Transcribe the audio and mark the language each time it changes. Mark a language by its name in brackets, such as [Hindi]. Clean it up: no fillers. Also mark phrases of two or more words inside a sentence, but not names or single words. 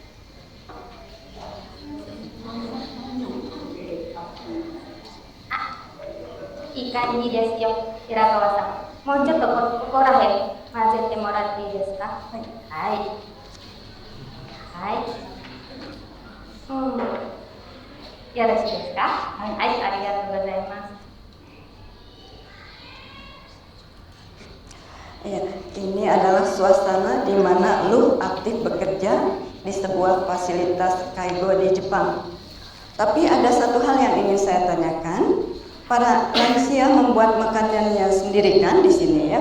[Japanese] いい感じですよ、平川さん。もうちょっとここら辺混ぜてもらっていいですか。はい。はい。はい。よろしいですか。はい、はい、ありがとうございます。 [Indonesian] Ya, ini adalah suasana di mana Luh aktif bekerja di sebuah fasilitas kaigo di Jepang. Tapi ada satu hal yang ingin saya tanyakan. Para lansia membuat makanannya sendiri kan di sini ya.